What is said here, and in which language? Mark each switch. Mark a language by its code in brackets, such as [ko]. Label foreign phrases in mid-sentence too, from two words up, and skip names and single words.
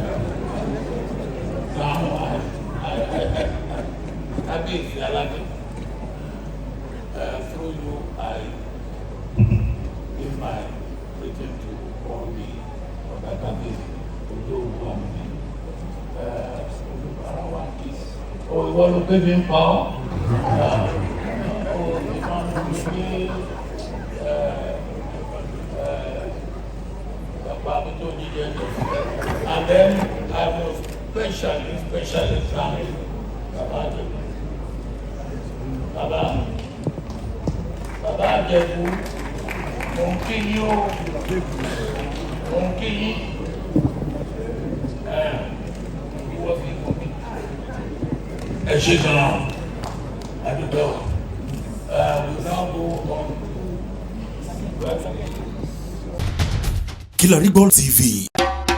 [en] Through you, I give my greeting to all the other countries, to those who are oh, you want to give him power? Oh, you want to give and then I will especially thank Baba Àjẹ̀bú, [yo] mo ń kí yín o, mo ń kí yín, ìwọ fi kú mi. Ẹ ṣe gan-an, àdúgbò, [en] we now go on. Kilarigbo TV.